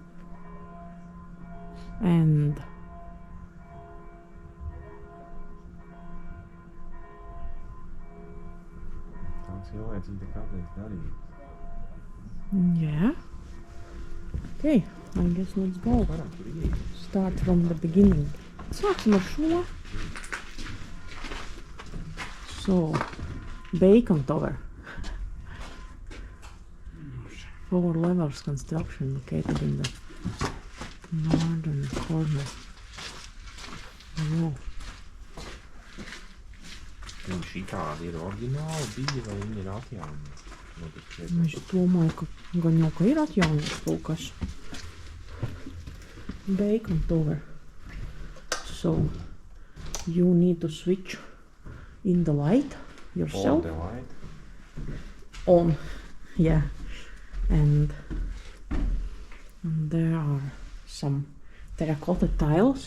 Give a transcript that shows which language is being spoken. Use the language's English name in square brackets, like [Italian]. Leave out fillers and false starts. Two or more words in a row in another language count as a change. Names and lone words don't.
[English] And yeah. Okay, I guess let's go. Start from the beginning. [Latvian] Sāksim ar šo. [English] So, Bacon Tower. 4 levels construction located in the northern corner. Oh. [Latvian] Šī tāda ir oriģināla bija, vai viņi ir atjaunoti? Es domāju, ka gan jau ka ir atjaunoti kaut kas. [English] Bacon Tower. So you need to switch in the light yourself. On the light? On, yeah. And there are some terracotta tiles.